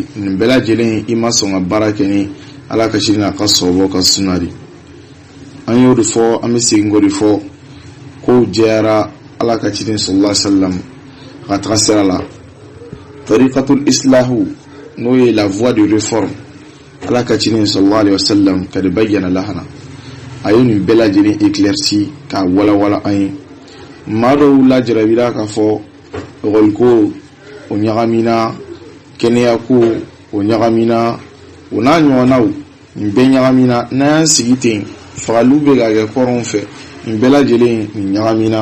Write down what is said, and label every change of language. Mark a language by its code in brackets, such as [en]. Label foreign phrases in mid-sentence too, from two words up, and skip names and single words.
[bm] Nin bɛɛ lajɛlen ye i ma sɔn ka baara kɛ ni Ala ka ciden n'a ka sɔbɔ ka sunna de. An y'o de fɔ, an bɛ segin k'o de fɔ, kow jɛyara Ala ka ciden [ar] صلى الله عليه وسلم [bm] ka taga sira la. [ar] طريقة الإصلاح, [bm] n'o ye [fr] la voie de réforme, [bm] Ala ka ciden [ar] صلى الله عليه وسلم [bm] ka de bayyana lahana. A ye nin bɛɛ lajɛlen éclairci ka walawala an ye. Maa dɔw lajarabira k'a fɔ ekɔliko o ɲagamina, kɛnɛyako o ɲagamina, o n'a ɲɔgɔnnaw, nin bɛɛ ɲagamina. N'an y'an sigi ten, fagaliw bɛ ka kɛ kɔrɔnw fɛ, nin bɛɛ lajɛlen nin ɲagamina.